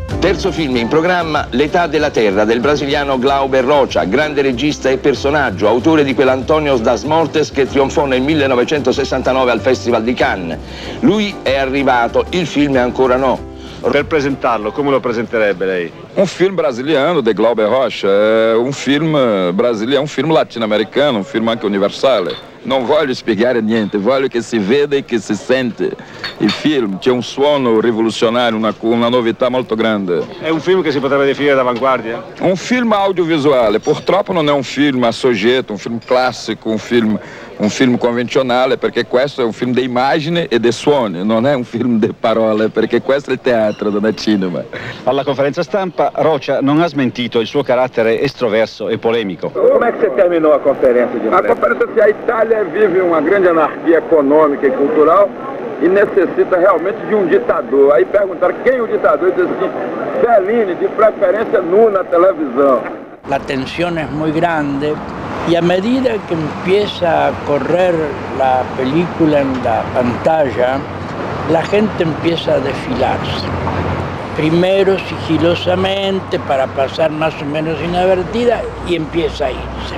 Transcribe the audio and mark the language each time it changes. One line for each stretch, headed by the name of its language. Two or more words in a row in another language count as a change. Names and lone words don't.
Italian: Terzo film in programma, L'età della terra del brasiliano Glauber Rocha, grande regista e personaggio, autore di quell'Antonios das Mortes che trionfò nel 1969 al Festival di Cannes. Lui è arrivato, il film è ancora no. Per presentarlo, come lo presenterebbe lei?
Portuguese: Um filme brasiliano de Glauber Rocha, é um filme brasileiro, um filme latino-americano, um filme anche universale.
Italian: Non voglio spiegare niente, voglio che si veda e che si sente il film. C'è un suono rivoluzionario, una novità molto grande. È un film che si potrebbe definire d'avanguardia? Un film audiovisuale, purtroppo non è un film a soggetto, un film classico, un film convenzionale, perché questo è un film di immagine e di suoni, non è un film di parole, perché questo è il teatro, non è cinema. Alla conferenza stampa Rocha non ha smentito il suo carattere estroverso e polemico.
Portuguese: Como é que você terminou a conferência de imprensa? A conferência se a Itália vive uma grande anarquia econômica e cultural e necessita realmente de um ditador. Aí perguntaram quem é o ditador e disse assim, Fellini, de preferência nu na televisão.
Spanish: La tensión es muy grande y a medida que empieza a correr la película en la pantalla, la gente empieza a desfilarse. Primero sigilosamente para pasar más o menos inadvertida y empieza a irse.